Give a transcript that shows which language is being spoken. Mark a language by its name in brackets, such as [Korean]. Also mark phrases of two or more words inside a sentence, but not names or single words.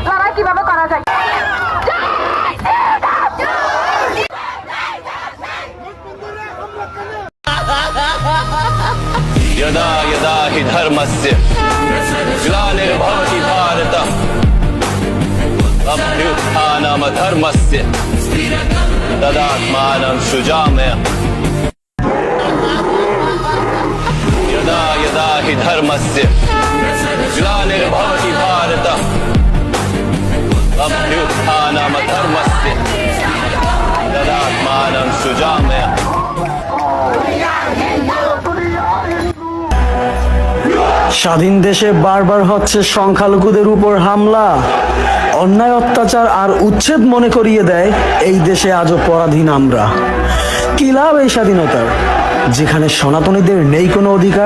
[Bangla] কিভাবে করা যায়। [Sanskrit] यदा यदा हि धर्मस्य ग्लानिर्भवति भारत अभ्युत्थानमधर्मस्य तदात्मानं सृजाम्यहम् यदा यदा हि धर्मस्य ग्लानिर्भवति भारत अभ्युत्थानमधर्मस्य तदात्मानं सृजाम्यहम् [Bangla] স্বাধীন দেশে বারবার হচ্ছে সংখ্যালঘুদের উপর হামলা, অন্যায়, অত্যাচার আর উচ্ছেদ মনে করিয়ে দেয় এই দেশে আজও পরাধীন আমরা। কি লাভ এই স্বাধীনতার, যেখানে সনাতনীদের নেই কোনো অধিকার?